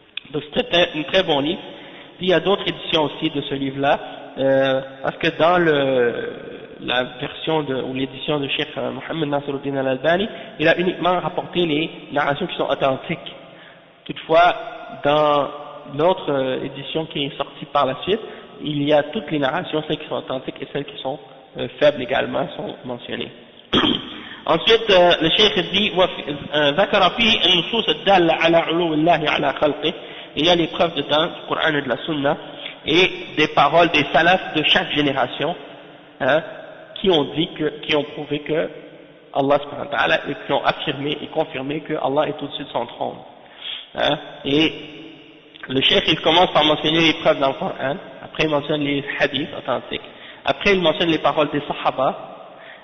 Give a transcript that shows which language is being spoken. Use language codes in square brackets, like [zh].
[fr] Donc c'était un très bon livre. Il y a d'autres éditions aussi de ce livre-là, parce que dans la version ou l'édition de Cheikh Mohammed Nasiruddin Al-Albani, il a uniquement rapporté les narrations qui sont authentiques. Toutefois, dans l'autre édition qui est sortie par la suite, il y a toutes les narrations, celles qui sont authentiques et celles qui sont faibles également sont mentionnées. Ensuite, le cheikh dit [ar] ذكر فيه النصوص الدالة على علو الله على خلقه. [fr] Il y a les preuves dedans du Coran et de la Sunna et des paroles des salafs de chaque génération, hein, qui ont prouvé que Allah subhanahu wa ta'ala, et qui ont affirmé et confirmé que Allah est au-dessus de son trône. Hein, et le cheikh il commence par mentionner les preuves dans le Coran, après il mentionne les hadiths authentiques, après il mentionne les paroles des sahaba,